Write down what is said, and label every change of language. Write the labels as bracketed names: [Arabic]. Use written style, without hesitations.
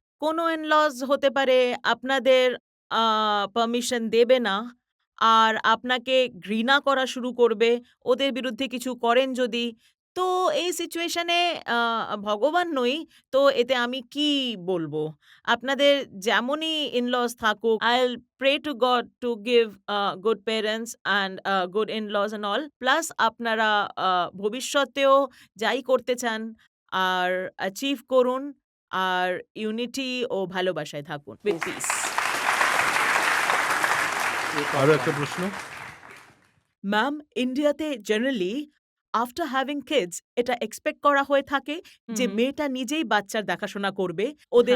[Bangla] কোনো ইন-লজ হতে পারে আপনাদের আ পারমিশন দেবে না। আর আপনাকে ঘৃণা করা শুরু করবে, ওদের বিরুদ্ধে কিছু করেন যদি। তো এই সিচুয়েশনে আ ভগবান নই, তো এতে আমি কি বলবো? আপনাদের যেমনই ইন-লজ থাকুক, [English] I'll pray to God to give good parents and good in-laws and all. [Bangla] Plus আপনারা আ ভবিষ্যতেও যাই করতে চান আর অ্যাচিভ করুন। আর ইউনিটি ও ভালোবাসায় থাকুন। [English] With peace. [Bangla] আরো একটা প্রশ্ন। ম্যাম, ইন্ডিয়াতে [English] generally after having kids [Bangla] এটা এক্সপেক্ট করা হয়ে থাকে যে মেয়েটা নিজেই বাচ্চার দেখাশোনা করবে, ওদের